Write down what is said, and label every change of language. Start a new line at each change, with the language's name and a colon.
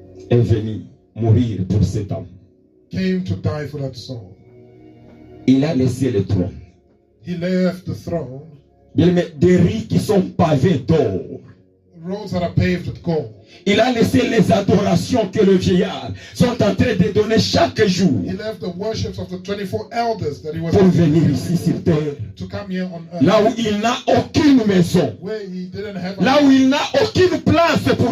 French: est venu mourir pour cette âme.
English: came to die for that soul.
French: Il a laissé le trône.
English: He left the throne,
French: Il met des rues qui sont pavées d'or.
English: roads that are paved with gold.
French: Il a laissé les adorations que le vieillard sont en train de donner chaque jour
English: He left the worships of the 24 elders that he was
French: pour venir ici sur terre.
English: to come here on earth,
French: Là où il n'a aucune maison.
English: where he didn't have
French: Là où il n'a aucune place pour